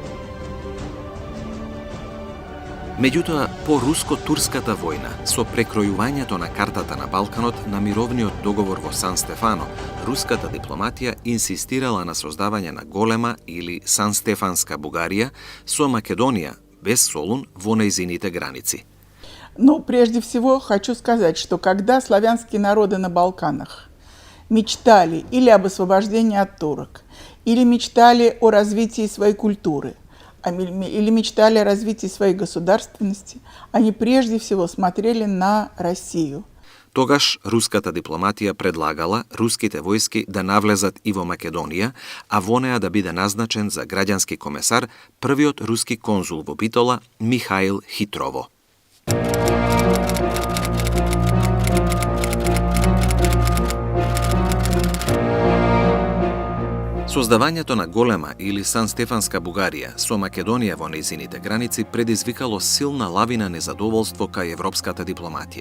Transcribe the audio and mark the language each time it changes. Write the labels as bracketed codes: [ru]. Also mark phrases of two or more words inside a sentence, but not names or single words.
[mk] Меѓутоа, по руско-турската војна, со прекројувањето на картата на Балканот на мировниот договор во Сан Стефано, руската дипломатија инсистирала на создавање на голема или Сан-Стефанска Бугарија со Македонија без Солун во нејзините граници. [ru] Но прежде всего хочу сказать, что когда славянские народы на Балканах мечтали или об освобождении от турок, или мечтали о развитии своей культуры, или мечтали о развитии своей государственности, они прежде всего смотрели на Россию. [mk] Тогаш руската дипломатија предлагала руските војски да навлезат и во Македонија, а во неа да биде назначен за граѓански комесар првиот руски конзул во Битола Михаил Хитрово. Создавањето на голема или Сан-Стефанска Бугарија со Македонија во нејзините граници предизвикало силна лавина незадоволство кај европската дипломатија.